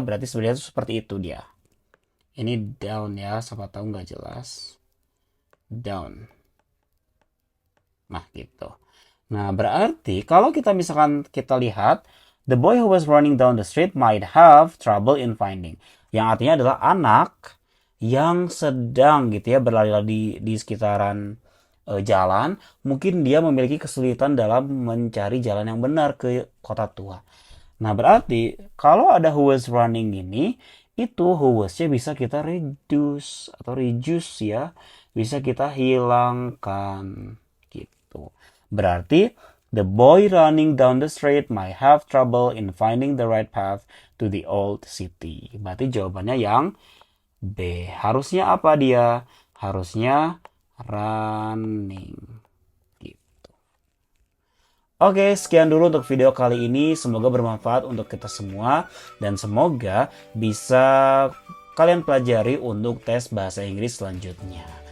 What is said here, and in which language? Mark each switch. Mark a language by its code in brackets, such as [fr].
[id] Berarti sebenarnya itu seperti itu dia. Ini down ya, siapa tahu nggak jelas. Down. Nah gitu. Nah berarti kalau kita misalkan kita lihat [en] the boy who was running down the street might have trouble in finding. [id] Yang artinya adalah anak yang sedang gitu ya berlari-lari di sekitaran jalan, mungkin dia memiliki kesulitan dalam mencari jalan yang benar ke kota tua. Nah, berarti kalau ada [en] who was running [id] ini, itu who was-nya bisa kita reduce atau reduce ya, bisa kita hilangkan gitu. Berarti [en] the boy running down the street might have trouble in finding the right path to the old city. [id] Berarti jawabannya yang B. Harusnya apa dia? Harusnya running. Gitu. Oke, sekian dulu untuk video kali ini. Semoga bermanfaat untuk kita semua. Dan semoga bisa kalian pelajari untuk tes bahasa Inggris selanjutnya.